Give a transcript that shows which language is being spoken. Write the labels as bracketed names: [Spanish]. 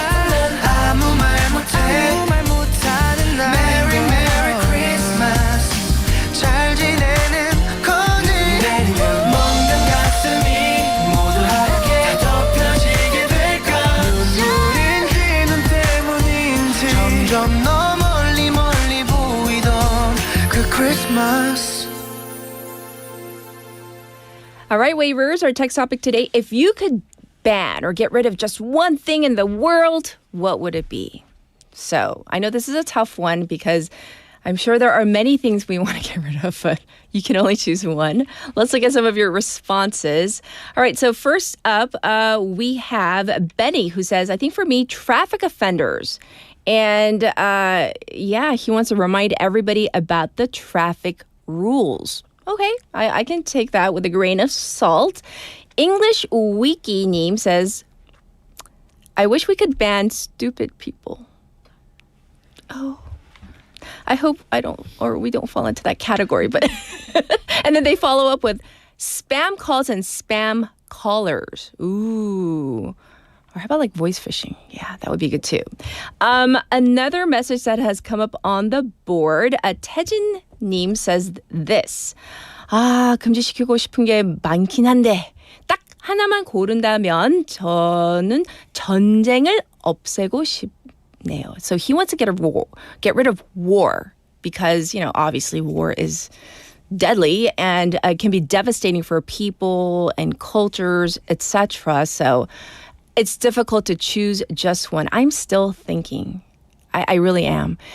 [Korean] 난 아무 말 못하는 날 [English] Merry Merry Christmas [Korean] 잘 지내는 거니 멍든 가슴이 모두 하얗게 다 덮여지게 될까 눈물인지 눈 때문인지 점점 너 멀리 보이던 그 크리스마스 [English] All right, waivers, our text topic today. If you could ban or get rid of just one thing in the world, what would it be? So I know this is a tough one because I'm sure there are many things we want to get rid of, but you can only choose one. Let's look at some of your responses. All right, so first up, we have Benny who says, I think for me, traffic offenders. And yeah, he wants to remind everybody about the traffic rules. Okay, I can take that with a grain of salt. English Wiki Neem says, I wish we could ban stupid people. Oh, I hope we don't fall into that category, but and then they follow up with spam calls and spam callers. Ooh. Or how about like voice phishing? Yeah, that would be good too. Another message that has come up on the board, 태진 님 says this. [Korean] 금지시키고 싶은 게 많긴 한데 딱 하나만 고른다면 저는 전쟁을 없애고 싶네요. [English] So he wants to get rid of war because, you know, obviously war is deadly and can be devastating for people and cultures, etc. So it's difficult to choose just one. I'm still thinking. I really am.